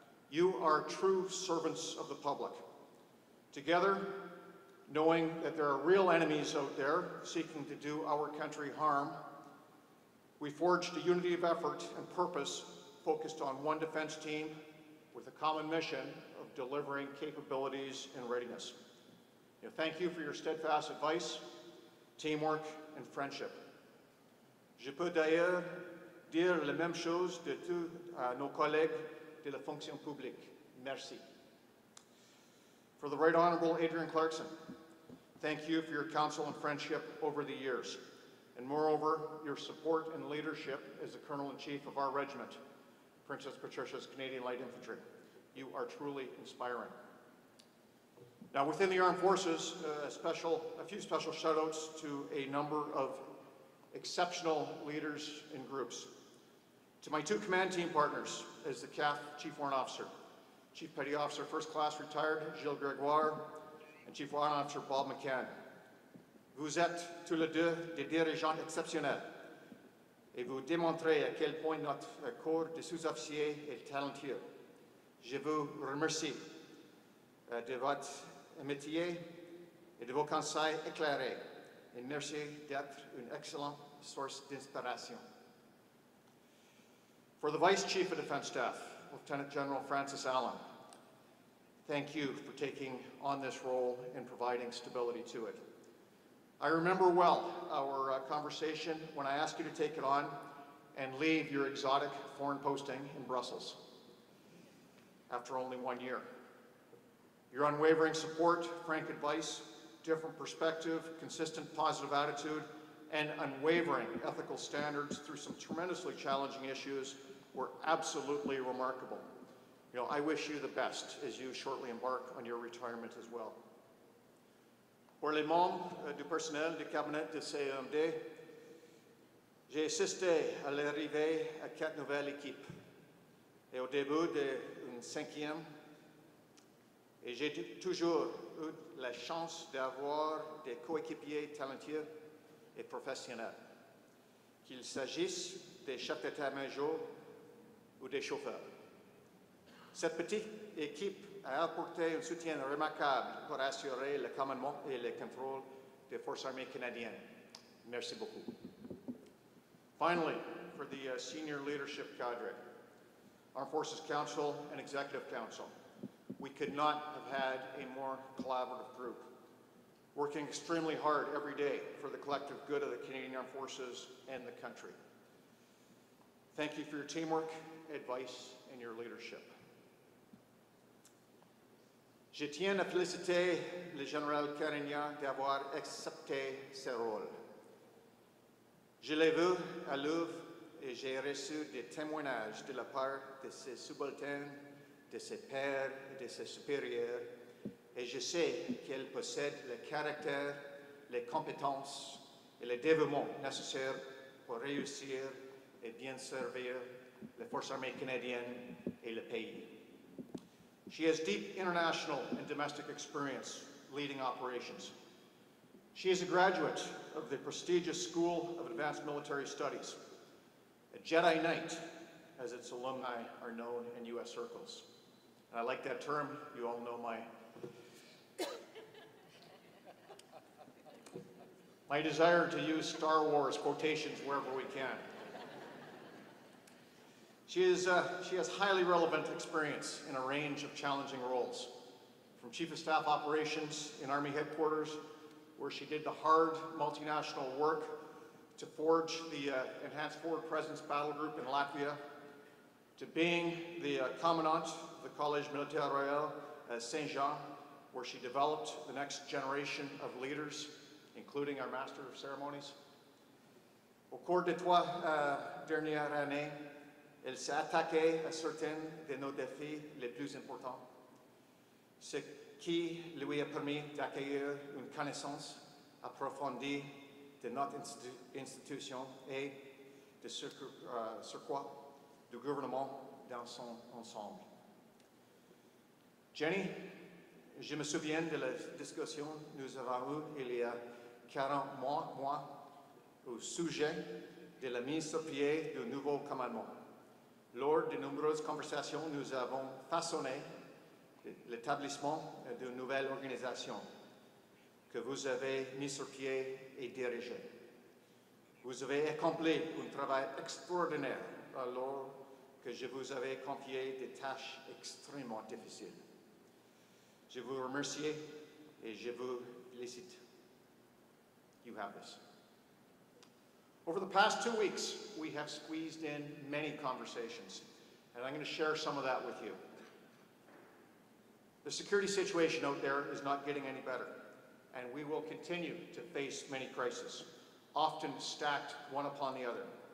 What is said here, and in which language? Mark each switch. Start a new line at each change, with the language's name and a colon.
English: You are true servants of the public. Together, knowing that there are real enemies out there seeking to do our country harm, we forged a unity of effort and purpose focused on one defense team with a common mission of delivering capabilities and readiness. You know, thank you for your steadfast advice, teamwork, and friendship.
French: Je peux d'ailleurs dire la même chose de tous nos collègues de la fonction publique. Merci.
English: For the Right Honourable Adrian Clarkson, thank you for your counsel and friendship over the years, and moreover, your support and leadership as the Colonel-in-Chief of our regiment, Princess Patricia's Canadian Light Infantry. You are truly inspiring. Now, within the Armed Forces, a few special shout-outs to a number of exceptional leaders and groups. To my two command team partners as the CAF Chief Warrant Officer, Chief Petty Officer First Class Retired Gilles Gregoire, and Chief Warrant Officer Bob McCann.
French: Vous êtes tous les deux des dirigeants exceptionnels et vous démontrez à quel point notre corps de sous-officiers est talentueux. Je vous remercie de votre métier et de vos conseils éclairés, et merci d'être une excellente source d'inspiration.
English: For the Vice Chief of Defence Staff, Lieutenant General Francis Allen, thank you for taking on this role and providing stability to it. I remember well our conversation when I asked you to take it on and leave your exotic foreign posting in Brussels after only 1 year. Your unwavering support, frank advice, different perspective, consistent positive attitude, and unwavering ethical standards through some tremendously challenging issues were absolutely remarkable. You know, I wish you the best as you shortly embark on your retirement as well.
French: Pour les membres du personnel du cabinet de CEMD, j'ai assisté à l'arrivée à 4 nouvelles équipes et au début d'une 5e, et j'ai toujours eu la chance d'avoir des coéquipiers talentueux et professionnels, qu'il s'agisse des chefs d'état-major ou des chauffeurs. Cette petite équipe a apporté un soutien remarquable pour assurer le commandement et le contrôle des forces armées canadiennes. Merci beaucoup.
English: Finally, for the senior leadership cadre, Armed Forces Council and Executive Council, we could not have had a more collaborative group, working extremely hard every day for the collective good of the Canadian Armed Forces and the country. Thank you for your teamwork, advice, and your leadership.
French: Je tiens à féliciter le général Carignan d'avoir accepté ce rôle. Je l'ai vu à l'œuvre et j'ai reçu des témoignages de la part de ses subalternes, de ses pairs et de ses supérieurs, et je sais qu'elle possède le caractère, les compétences et le dévouement nécessaires pour réussir et bien servir les forces armées canadiennes et le pays.
English: She has deep international and domestic experience leading operations. She is a graduate of the prestigious School of Advanced Military Studies, a Jedi Knight, as its alumni are known in U.S. circles. And I like that term. You all know my desire to use Star Wars quotations wherever we can. She has highly relevant experience in a range of challenging roles, from Chief of Staff Operations in Army Headquarters, where she did the hard multinational work to forge the Enhanced Forward Presence Battle Group in Latvia, to being the Commandant of the Collège Militaire Royal at Saint-Jean, where she developed the next generation of leaders, including our Master of Ceremonies.
French: Au cours des 3 dernières années, elle s'est attaquée à certains de nos défis les plus importants, ce qui lui a permis d'acquérir une connaissance approfondie de notre institution et de surcroît du gouvernement dans son ensemble. Jenny, je me souviens de la discussion que nous avons eue il y a 40 mois au sujet de la mise sur pied du nouveau commandement. Lors de nombreuses conversations, nous avons façonné l'établissement d'une nouvelle organisation que vous avez mise sur pied et dirigée. Vous avez accompli un travail extraordinaire alors que je vous avais confié des tâches extrêmement difficiles. Je vous remercie et je vous félicite.
English: You have this. Over the past 2 weeks, we have squeezed in many conversations, and I'm going to share some of that with you. The security situation out there is not getting any better, and we will continue to face many crises, often stacked one upon the other.